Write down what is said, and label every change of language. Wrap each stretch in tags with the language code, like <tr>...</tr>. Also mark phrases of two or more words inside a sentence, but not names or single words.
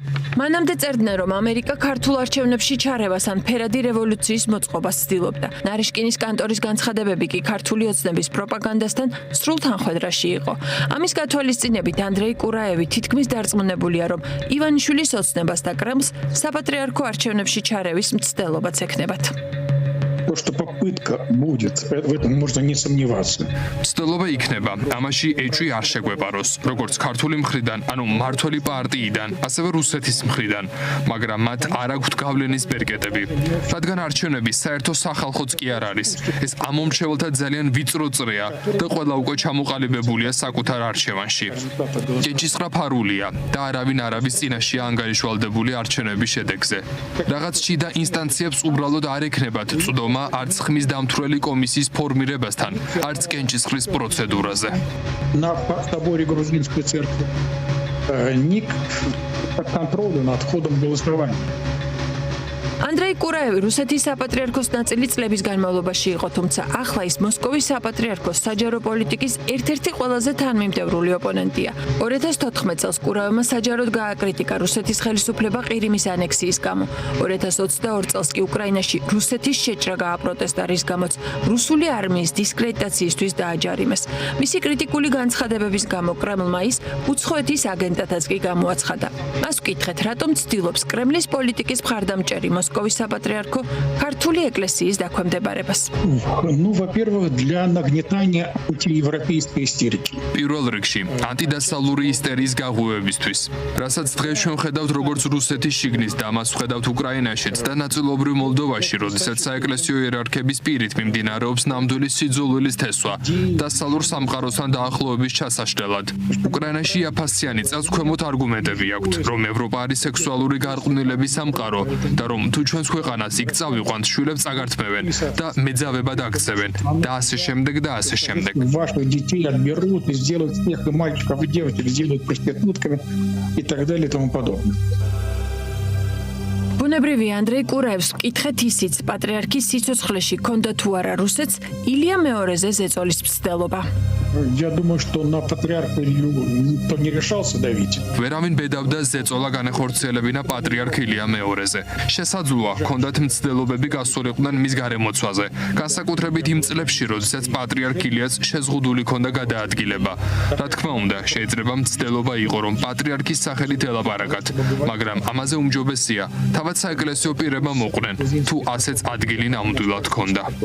<ka>მანამდე წერდნენ, რომ ამერიკა ქართულ არჩევნებში ჩარევას ან ფერადი რევოლუციის მოწყობას ცდილობდა. ნარიშკინის კანტორის განცხადებები კი ქართული ოცნების პროპაგანდასთან სრულ თანხვედრაში იყო. ამის გათვალისწინებით ანდრეი კურაევი თითქმის დარწმუნებულია, რომ ივანიშვილის ოცნებას და კრემლს საპატრიარქო არჩევნებში ჩარევის მცდელობაც ექნებათ.</ka> <ru>То, что попытка будет, в этом можно не сомневаться.</ru> <ka>მცდელობა იქნება, ამაში ეჭვი არ შეგვეპაროს, როგორც ქართული მხრიდან, ანუ მმართველი პარტიიდან, ასევე რუსეთის მხრიდან, მაგრამ მათ არ აქვთ გავლენის ბერკეტები. რადგან არჩევნები საერთო სახალხოც კი არ არის. ეს ამომრჩეველთა ძალიან ვიწრო წრეა და ყველა უკვე ჩამოყალიბებულია საკუთარ არჩევანში. ჭენჭისყრა ფარულია და არავინ არავის წინაშია ანგარიშვალდებული არჩევნების შედეგზე. რაღაც შიდა ინსტანციებს უბრალოდ არ ექნებათ წვდომა არც ხმის დამთვრელი კომისიის ფორმირებასთან, არც კენჭისყრის პროცედურაზე.</ka> <ru>На соборе грузинской церкви ник под контролем над ходом голосования.</ru> <ka>ანდრეი კურაევი რუსეთის საპატრიარქოს ნაწილი წლების განმავლობაში იყო, თუმცა ახლა ის მოსკოვის საპატრიარქოს საჯარო პოლიტიკის ერთ-ერთი ყველაზე თანმიმდევრული ოპონენტია. 2014 წელს კურაევმა საჯაროდ გააკრიტიკა რუსეთის ხელისუფლება ყირიმის ანექსიის გამო. 2022 წელს კი უკრაინაში რუსეთის შეჭრა გააპროტესტა, რის გამოც რუსული არმიის დისკრედიტაციისთვის დააჯარიმეს. მისი კრიტიკული განცხადებების გამო კრემლმა ის უცხოეთის აგენტათაც კი გამოაცხადა. მას ვკითხეთ, რატომ ცდილობს კრემლის პოლიტიკის მხარდამჭერი მოსკოვის საპატრიარქო ქართული ეკლესიის დაქვემდებარებას.</ka> <ru>Ну, во-первых, для нагнетания антиевропейской истерики.</ru> <ka>პირველ რიგში, ანტიდასავლური ისტერიის გაღვივებისთვის, რასაც დღეს ჩვენ ხედავთ როგორც რუსეთის შიგნის და მას ვხედავთ უკრაინაშიც და ნაწილობრივ მოლდოვაში, როდესაც საეკლესიო იერარქების პირით მიმდინარეობს ნამდვილი სიძულვილის თესვა დასავლურ სამყაროსთან დაახლოების ჩასაშლელად. უკრაინაში იაფასიანი წელს ქვემოთ არგუმენტები აქვთ, რომ ევროპა არის სექსუალური გარყვნილების სამყარო და რომ თუ ჩვენს ქვეყანას იქ წავიყვანთ, შვილებს წაგართმევენ და მეძავებად აქცევენ და ასე შემდეგ და ასე შემდეგ.</ka> <ru>Ваших детей отберут и сделают всех и мальчиков, и девочек сделают проститутками и так далее и тому подобное.</ru> <ka>ბუნებრივია ანდრეი კურაევს ვკითხეთ ისიც პატრიარქის სიცოცხლეში ქონდა თუ არა რუსეთს ილია მეორეზე ზეწოლის მცდელობა.</ka> <ru>Я думаю, что на патриарха Илью никто не решался давить.</ru> <ka>ვერავინ ბედავდა ზეწოლა განეხორციელებინა პატრიარქ ილია მეორეზე. შესაძლოა, ჰქონდათ მცდელობები გასულიყვნენ მის გარემოცვაზე, განსაკუთრებით იმ წლებში, როდესაც პატრიარქ ილიას შეზღუდული ჰქონდა გადაადგილება. რა თქმა უნდა, შეიძლება მცდელობა იყო, რომ პატრიარქის სახელით ელაპარაკათ, მაგრამ ამაზე უმჯობესია, თავად საეკლესიო პირებმა მოყვნენ, თუ ასეც ადგილი ნამდვილად ჰქონდა.</ka>